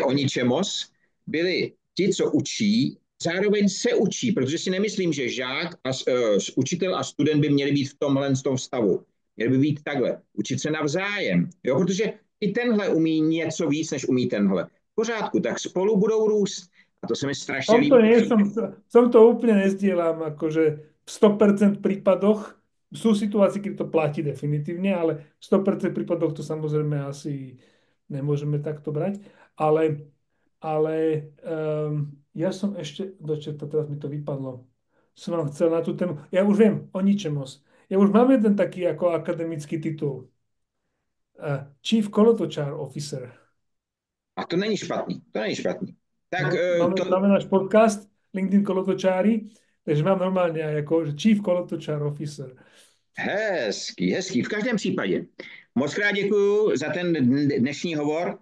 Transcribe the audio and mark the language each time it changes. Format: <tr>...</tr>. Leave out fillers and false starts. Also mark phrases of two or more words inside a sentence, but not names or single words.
<cs>aby Oničemos byli ti, co učí, zároveň se učí, protože si nemyslím, že žák a učitel a student by měli být v tomhle stavu. Měli by být takhle, učit se navzájem, jo? Protože i tenhle umí něco víc, než umí tenhle. V pořádku, tak spolu budou růst. A to se mi strašně</cs> <sk>Tomto</sk> <cs>líbí.</cs> <sk>nie som to úplne nezdielam, akože v 100% prípadoch sú situácie, keď to platí definitívne, ale v 100% prípadoch to samozrejme asi nemôžeme takto brať. Ale ja som ešte, dočerta, teraz mi to vypadlo, som vám chcel na tú tému, ja už viem o ničemos. Ja už mám jeden taký ako akademický titul.</sk> <en>Chief Kolotočár Officer.</en> <cs>A to není špatný, to není špatný. Tak</cs> <sk>Máme náš podcast LinkedIn Kolotočári, takže mám</sk> <cs>normálně jako</cs> <en>Chief Kolotočár Officer.</en> <cs>hezký, hezký. V každém případě. Moc krát děkuji za ten dnešní hovor.</cs>